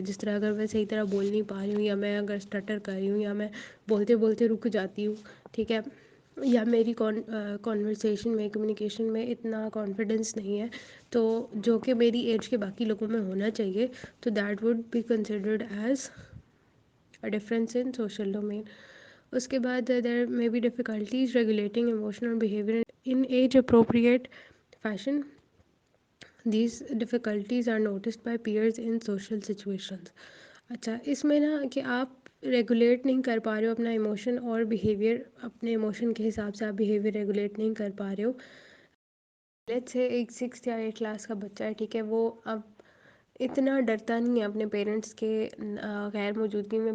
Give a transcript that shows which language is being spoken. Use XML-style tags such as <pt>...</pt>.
<ur>جس طرح اگر میں صحیح طرح بول نہیں پا رہی ہوں، یا میں اگر اسٹٹر کر رہی ہوں، یا میں بولتے بولتے رک جاتی ہوں، ٹھیک ہے، یا میری کانورسیشن میں، کمیونیکیشن میں اتنا کانفیڈنس نہیں ہے، تو جو کہ میری ایج کے باقی لوگوں میں ہونا چاہیے، تو</ur> <en>That would be considered as a difference in social domain.</en> <ur>اس کے بعد</ur> <en>there may be difficulties regulating emotional behavior in age appropriate fashion. These difficulties are noticed by peers in social situations.</en> <ur>اچھا، اس میں نا کہ آپ ریگولیٹ نہیں کر پا رہے ہو اپنا ایموشن اور بیہیویئر، اپنے ایموشن کے حساب سے آپ بیہیویئر ریگولیٹ نہیں کر پا رہے ہو. لیٹس سے ایک 6 یا 8 کلاس کا بچہ ہے، ٹھیک ہے، وہ اب اتنا ڈرتا نہیں ہے اپنے پیرنٹس کے غیر موجودگی میں.</ur>